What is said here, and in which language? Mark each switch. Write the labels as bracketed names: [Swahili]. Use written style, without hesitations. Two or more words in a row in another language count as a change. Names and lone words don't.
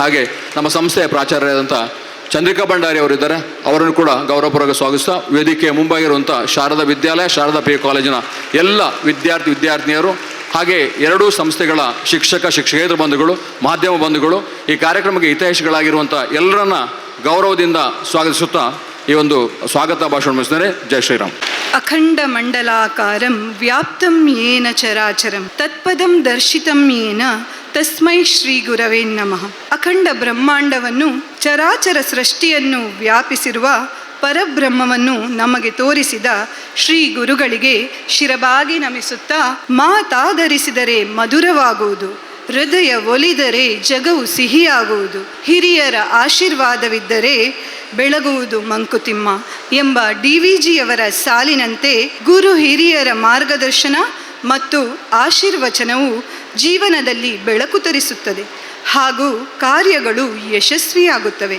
[Kannada] ಹಾಗೆ ನಮ್ಮ ಸಂಸ್ಥೆಯ ಪ್ರಾಚಾರ್ಯರಾದಂಥ ಚಂದ್ರಿಕಾ ಭಂಡಾರಿ ಅವರಿದ್ದಾರೆ, ಅವರನ್ನು ಕೂಡ ಗೌರವಪೂರ್ವಕ ಸ್ವಾಗತಿಸ್ತಾ ವೇದಿಕೆಯ ಮುಂಬಾಗಿರುವಂಥ ಶಾರದಾ ವಿದ್ಯಾಲಯ, ಶಾರದಾ PU ಕಾಲೇಜಿನ ಎಲ್ಲ ವಿದ್ಯಾರ್ಥಿನಿಯರು, ಹಾಗೆ ಎರಡೂ ಸಂಸ್ಥೆಗಳ ಶಿಕ್ಷಕೇತರ ಬಂಧುಗಳು, ಮಾಧ್ಯಮ ಬಂಧುಗಳು, ಈ ಕಾರ್ಯಕ್ರಮಕ್ಕೆ ಹಿತೈಷಿಗಳಾಗಿರುವಂಥ ಎಲ್ಲರನ್ನ ಗೌರವದಿಂದ ಸ್ವಾಗತಿಸುತ್ತಾ ಈ ಒಂದು ಸ್ವಾಗತ ಭಾಷಣ ಮುಗಿಸ್ತೇನೆ. ಜೈ ಶ್ರೀರಾಮ್. [Sanskrit] ಅಖಂಡ ಮಂಡಲಾಕಾರಂ ವ್ಯಾಪ್ತಂ ಯೇನ ಚರಾಚರಂ ತತ್ಪದಂ ದರ್ಶಿತಂ ಯೇನ ತಸ್ಮೈ ಶ್ರೀ ಗುರವೇ ನಮಃ. [Kannada] ಅಖಂಡ ಬ್ರಹ್ಮಾಂಡವನ್ನು, ಚರಾಚರ ಸೃಷ್ಟಿಯನ್ನು ವ್ಯಾಪಿಸಿರುವ ಪರಬ್ರಹ್ಮವನ್ನು ನಮಗೆ ತೋರಿಸಿದ ಶ್ರೀ ಗುರುಗಳಿಗೆ ಶಿರಬಾಗಿ ನಮಿಸುತ್ತಾ, ಮಾತಾಧರಿಸಿದರೆ ಮಧುರವಾಗುವುದು, ಹೃದಯ ಒಲಿದರೆ ಜಗವು ಸಿಹಿಯಾಗುವುದು, ಹಿರಿಯರ ಆಶೀರ್ವಾದವಿದ್ದರೆ ಬೆಳಗುವುದು ಮಂಕುತಿಮ್ಮ ಎಂಬ DVGಯವರ ಸಾಲಿನಂತೆ ಗುರು ಹಿರಿಯರ ಮಾರ್ಗದರ್ಶನ ಮತ್ತು ಆಶೀರ್ವಚನವು ಜೀವನದಲ್ಲಿ ಬೆಳಕು ತರಿಸುತ್ತದೆ ಹಾಗೂ ಕಾರ್ಯಗಳು ಯಶಸ್ವಿಯಾಗುತ್ತವೆ.